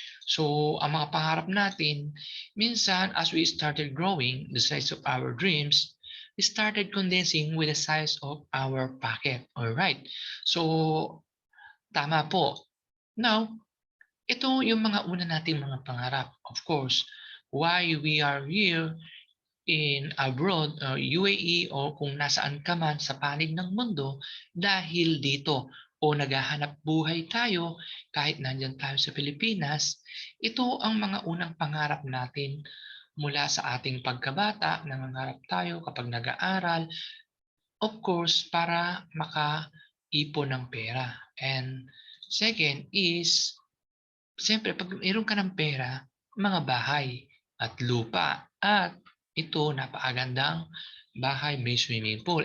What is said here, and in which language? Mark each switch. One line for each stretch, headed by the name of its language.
Filipino: So, ang mga pangarap natin, minsan
English: as we started growing the size of our dreams, we started condensing with the size of our pocket.
Filipino: Alright. So, tama po. Now, ito yung mga una nating mga pangarap.
English: Of course, why we are here in abroad,
Filipino: UAE, o kung nasaan ka man sa panig ng mundo, dahil dito o naghahanap buhay tayo kahit nandyan tayo sa Pilipinas, ito ang mga unang pangarap natin mula sa ating pagkabata, nangangarap tayo kapag nag-aaral, of course, para makaipon ng pera.
English: And second is,
Filipino: siyempre, pag mayroon ka ng pera, mga bahay at lupa. At ito, napakagandang bahay, may swimming pool.